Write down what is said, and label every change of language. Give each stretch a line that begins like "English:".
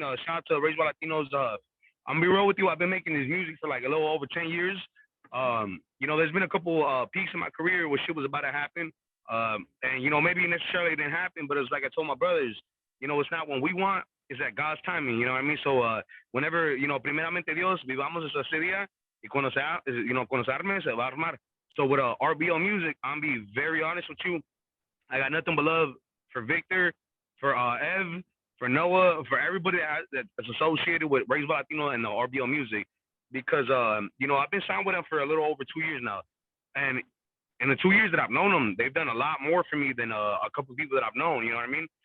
English: Shout out to Raised by Latinos. I'm gonna be real with you. I've been making this music for like a little over 10 years. You know, there's been a couple peaks in my career where shit was about to happen. And you know, maybe necessarily it didn't happen, but it's like I told my brothers. You know, it's not when we want, it's at God's timing, you know what I mean? So, whenever, you know,
Spanish: primeramente Dios, vivamos ese día, y cuando se arme, se va a armar.
English: So with RBL Music, I'm be very honest with you, I got nothing but love for Victor, for Ev, for Noah, for everybody that's associated with Raised by Latino and the RBL Music. Because, you know, I've been signed with them for a little over 2 years now. And in the 2 years that I've known them, they've done a lot more for me than a couple of people that I've known, you know what I mean?